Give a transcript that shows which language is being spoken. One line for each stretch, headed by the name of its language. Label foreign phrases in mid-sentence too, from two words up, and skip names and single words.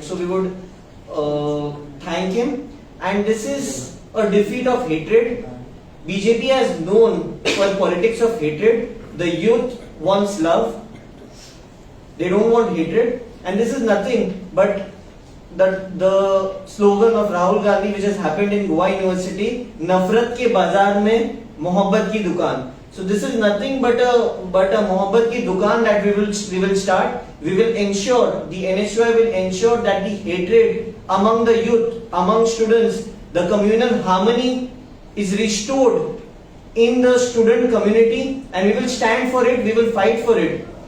English: So we would thank him, and this is a defeat of hatred. BJP has known for politics of hatred. The youth wants love. They don't want hatred, and this is nothing but the slogan of Rahul Gandhi which has happened in Goa University,
Hindi: नफरत के बाजार में मोहब्बत की दुकान.
English: So this is nothing but a
Hindi: मोहब्बत की दुकान
English: that we will start. We will ensure, the NSY will ensure that the hatred among the youth, among students, the communal harmony is restored in the student community, and we will stand for it, we will fight for it.